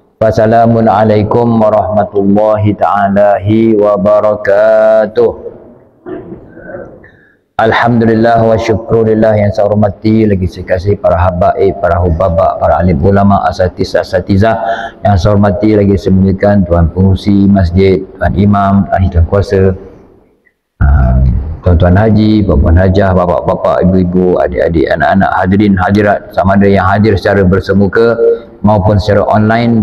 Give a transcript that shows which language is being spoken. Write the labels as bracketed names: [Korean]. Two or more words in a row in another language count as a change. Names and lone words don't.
[Arabic] والسلام عليكم ورحمة الله تعالى وبركاته. الحمد لله وشكر الله [Malay] yang saya hormati, lagi saya kasih para habaib, para hubaba, para alim ulama, asatizah yang saya hormati, lagi saya muliakan tuan pengurusi masjid, tuan imam, ahli tuan kuasa, tuan-tuan haji, puan-puan hajah, bapak-bapak, ibu-ibu, adik-adik, anak-anak, hadirin hadirat, sama ada yang hadir secara bersemuka maupun secara online.